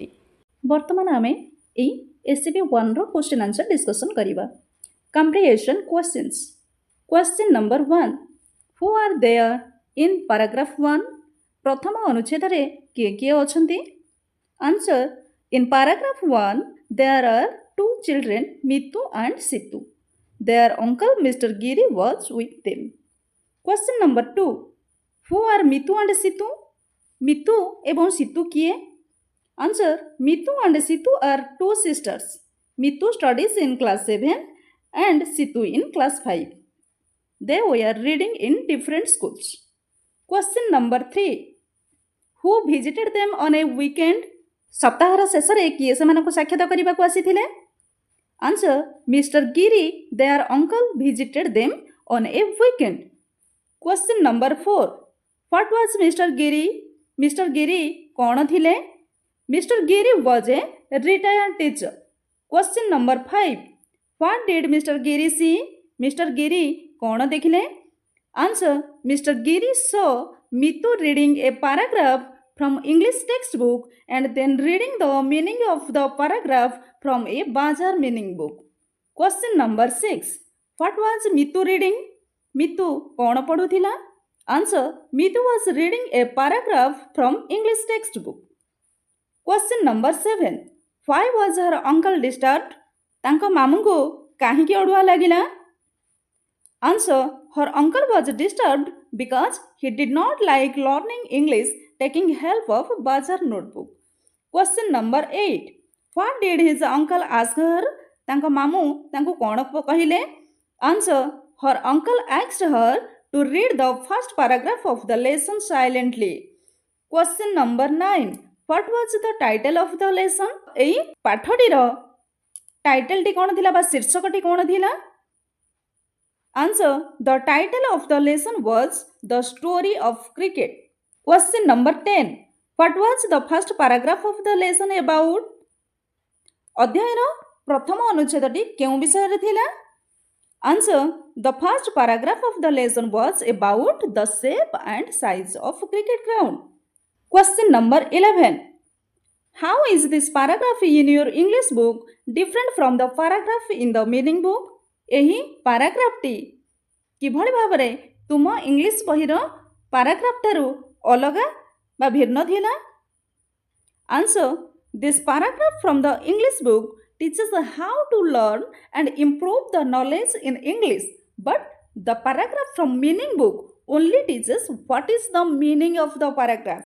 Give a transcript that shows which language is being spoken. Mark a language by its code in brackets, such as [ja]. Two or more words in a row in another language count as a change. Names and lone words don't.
[or] ବର୍ତ୍ତମାନ ଆମେ ଏଇ SCB 1ର [en] question answer discussion [or] କରିବା. [en] Comprehension questions. Question number 1. Who are there in paragraph 1? [or] ପ୍ରଥମ ଅନୁଚ୍ଛେଦରେ କିଏ କିଏ ଅଛନ୍ତି? [en] Answer. In paragraph 1 there are 2 children, Mitu and Situ. Their uncle Mr. Giri was with them. Question number 2. Who are Mitu and Situ? [or] Mitu ଏବଂ Situ କିଏ? [en] Answer. Mitu and Situ are two sisters. Mitu studies in class 7 and Situ in class 5. They were reading in different schools. Question number 3. Who visited them on a weekend? [or] ସପ୍ତାହର ଶେଷରେ କିଏ ସେମାନଙ୍କୁ ସାକ୍ଷାତ କରିବାକୁ ଆସିଥିଲେ? [en] Answer. Mr. Giri, their uncle, visited them on a weekend. Question number 4. What was Mr. Giri? Mr. [or] Giri କ'ଣ ଥିଲେ? [en] Mr. Giri was a retired teacher. Question number 5. What did Mr. Giri see? Mr. [or] Giri କ'ଣ ଦେଖିଲେ? [en] Answer. Mr. Giri saw Mitu reading a paragraph from English textbook and then reading the meaning of the paragraph from a Bazar meaning book. Question number 6. What was Mitu reading? [or] Mitu କ'ଣ ପଢ଼ୁଥିଲା? [en] Answer. Mitu was reading a paragraph from English textbook. Question number 7. Why was her uncle disturbed? [or] ତାଙ୍କ ମାମୁଙ୍କୁ କାହିଁକି ଅଡ଼ୁଆ ଲାଗିଲା? [en] Answer. Her uncle was disturbed because he did not like learning English taking help of Bazar notebook. Question number 8. What did his uncle ask her? [or] ତାଙ୍କ ମାମୁଁ ତାଙ୍କୁ କ'ଣ କହିଲେ? [en] Answer. Her uncle asked her to read the first paragraph of the lesson silently. Question number 9. What was the title of the lesson? [or] ଏଇ ପାଠଟିର ଟାଇଟେଲଟି କ'ଣ ଥିଲା ବା ଶୀର୍ଷକଟି କ'ଣ ଥିଲା? [en] Answer. The title of the lesson was The Story of Cricket. Question number 10. What was the first paragraph of the lesson about? [or] ଅଧ୍ୟାୟର ପ୍ରଥମ ଅନୁଚ୍ଛେଦଟି କେଉଁ ବିଷୟରେ ଥିଲା? [en] Answer. The first paragraph of the lesson was about the shape and size of cricket ground. Question number 11. How is this paragraph in your English book different from the paragraph in the meaning book? [or] ଏହି ପାରାଗ୍ରାଫଟି କିଭଳି ଭାବରେ ତୁମ ଇଂଲିଶ ବହିର ପାରାଗ୍ରାଫ ଠାରୁ ଅଲଗା ବା ଭିନ୍ନ ଥିଲା? [en] Answer. This paragraph from the English book teaches how to learn and improve the knowledge in English, but the paragraph from meaning book only teaches what is the meaning of the paragraph.